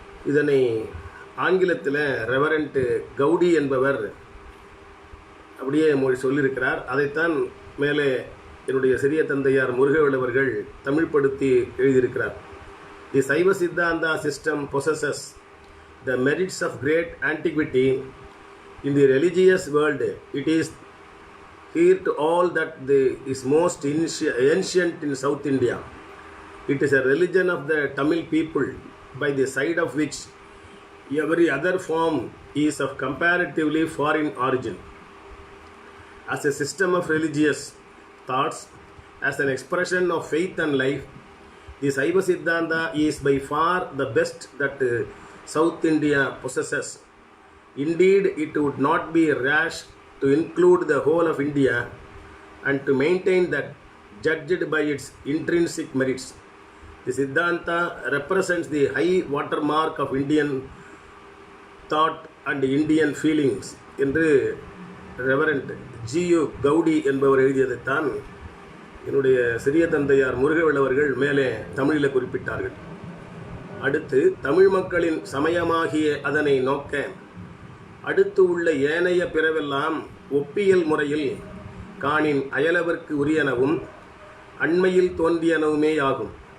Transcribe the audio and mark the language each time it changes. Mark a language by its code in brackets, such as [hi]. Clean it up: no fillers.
[ta] இதனை ஆங்கிலத்தில் ரெவரண்ட் கவுடி என்பவர் அப்படியே சொல்லியிருக்கிறார். அதைத்தான் மேலே என்னுடைய சிறிய தந்தையார் முருகவேலவர்கள் தமிழ்படுத்தி எழுதியிருக்கிறார். [en] The Saiva Siddhanta system possesses the merits of great antiquity in the religious world. It is here to all that is most ancient in South India. It is a religion of the Tamil people, by the side of which every other form is of comparatively foreign origin. As a system of religious thoughts, as an expression of faith and life, the Saiva Siddhanta is by far the best that South India possesses. Indeed, it would not be rash to include the whole of India and to maintain that, judged by its intrinsic merits, the Siddhanta represents the high watermark of Indian thought and Indian feelings [ta] என்று reverend G U கவுடி என்பவர் எழுதியதைத்தான் என்னுடைய சிறிய தந்தையார் முருகவேளவர்கள் மேலே தமிழில் குறிப்பிட்டார்கள். அடுத்து தமிழ் மக்களின் சமயமாகிய அதனை நோக்க அடுத்து உள்ள ஏனைய பிறவெல்லாம் ஒப்பியல் முறையில் காணின் அயலவர்க்கு உரியனவும் அண்மையில் தோன்றியனவுமேயாகும்.